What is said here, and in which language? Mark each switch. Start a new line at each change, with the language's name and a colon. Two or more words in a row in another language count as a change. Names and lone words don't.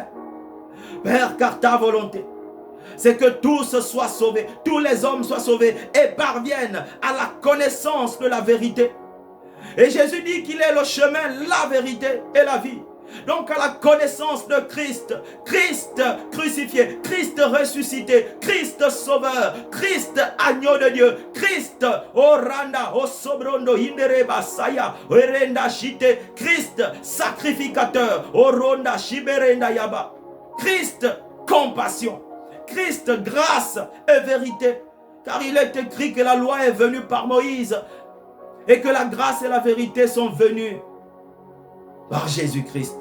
French: Père, car ta volonté, c'est que tous soient sauvés, tous les hommes soient sauvés et parviennent à la connaissance de la vérité. Et Jésus dit qu'il est le chemin, la vérité et la vie. Donc à la connaissance de Christ, Christ crucifié, Christ ressuscité, Christ sauveur, Christ agneau de Dieu, Christ oranda osobrondo hindereba saya orenda shite, Christ sacrificateur oronda shiberenda yaba, Christ compassion, Christ grâce et vérité, car il est écrit que la loi est venue par Moïse et que la grâce et la vérité sont venues par Jésus-Christ.